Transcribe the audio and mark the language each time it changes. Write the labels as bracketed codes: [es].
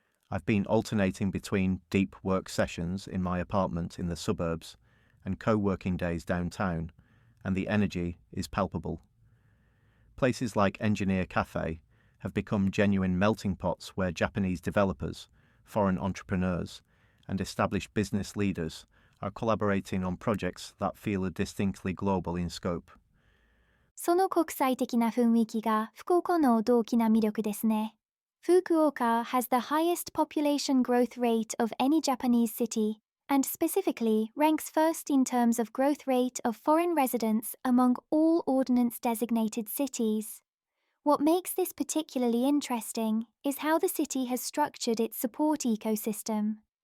[en] I've been alternating between deep work sessions in my apartment in the suburbs and co-working days downtown, and the energy is palpable. Places like Engineer Cafe have become genuine melting pots where Japanese developers, foreign entrepreneurs, and established business leaders are collaborating on projects that feel distinctly global in scope. [ja] その国際的な雰囲気が福岡の大きな魅力ですね。 [en] Fukuoka has the highest population growth rate of any Japanese city, and specifically ranks first in terms of growth rate of foreign residents among all ordinance-designated cities. What makes this particularly interesting is how the city has structured its support ecosystem.